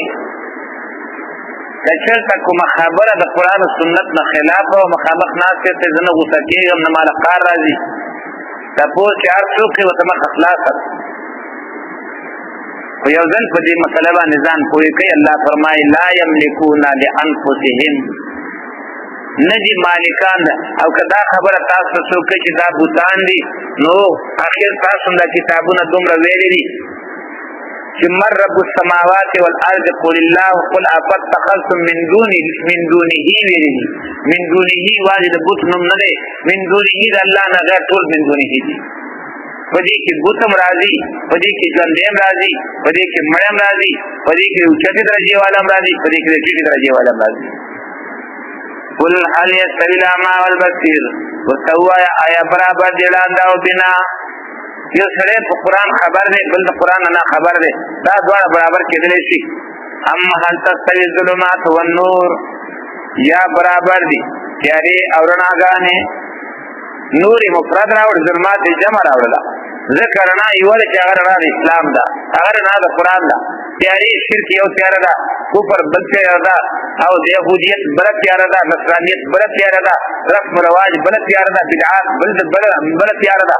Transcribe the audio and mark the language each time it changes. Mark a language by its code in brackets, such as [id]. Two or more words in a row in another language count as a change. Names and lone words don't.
[ps] که چېرته کومه خبره د قرآن و سنت نه خلاف او مخامخ ناست یې زه نه غوسه کېږم نه ماله قار راځي، تپوس چې هر څوک یې ورته مخه خلاصه خو یو ځل په دې مسله باندې ځان پوه کوي. الله فرمایي [ar] لا یملکون لانفسهم، [ps] نه دي مالکان او که دا خبره تاسو ته څوک کوي چې دا بوتان دي نو اخر تاسو دا کتابونه دومره ویلي دي چې [ar] من رب السماوات والارض قل الله قل افاتخذتم من دونه [ps] ویلي دي. [ar] من دونه [ps] واجد بوت نوم نه دی، [ar] من دونه [ps] د الله نه غیر ټول [ar] من دونه [ps] دي. په دې کې بوتم راځي، په دې کې ژوندیم راځي، په دې کې مړم راځي، په دې کې اوچتې درجې والم راځي، په دې کې ټیټې درجې والم راځي. [ar] قل هل یستوی الاعمی والبصیر، [ps] ورته ووایه آیا برابر دی ړانده او بینا؟ یو سړی په قرآن خبر دی بل د قرآن نه خبر دی، دا دواړه برابر کېدلی شي؟ [ar] ام هل تستوی الظلمات والنور، [ps] یا برابر دي تیارې او رڼاګانې؟ نور مفرد راوړ، ظلمات جمع راوړله، ځکه رڼا یوه ده چې هغه رڼا د اسلام ده، هغه رڼا د قرآن ده. تیارې شرک یو تیاره ده، کفر بل تیاره ده، او د یهودیت بله تیاره ده، نصرانیت بله تیاره ده، رسم رواج بله تیاره ده، بدعات بله تیاره ده.